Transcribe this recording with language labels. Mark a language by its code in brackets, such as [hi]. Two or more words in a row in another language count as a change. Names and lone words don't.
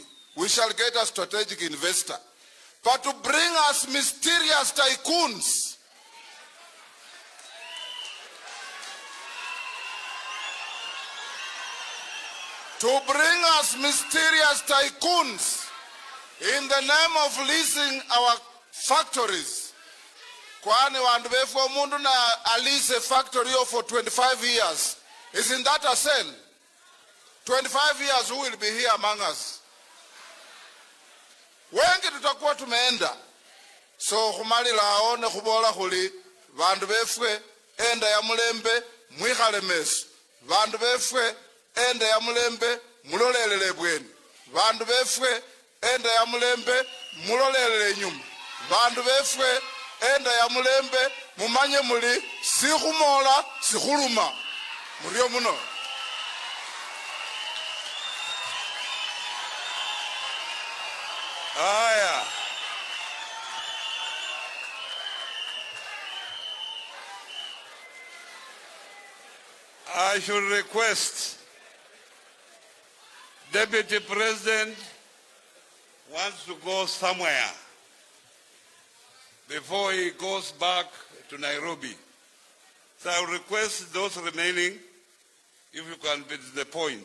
[en] We shall get a strategic investor. But to bring us mysterious tycoons, in the name of leasing our factories. [luy] Kwani wandu befo mundu na [en] lease a factory for 25 years. Isn't that a sale? 25 years, who will be here among us? [sw] Wengi tutakuwa tumeenda. [luy] So khumali laone khubola khuli bandu befwe enda ya Mulembe mwikhale meso. Bandu befwe enda ya Mulembe mulolelele bweni. Bandu befwe enda ya Mulembe mulolelele nyuma. Bandu befwe enda ya Mulembe mumanye muli sikhumola sikhuluma. Muriyo muno. Aya. [en] I should request Deputy President wants to go somewhere before he goes back to Nairobi. So I will request those remaining, if you can be to the point.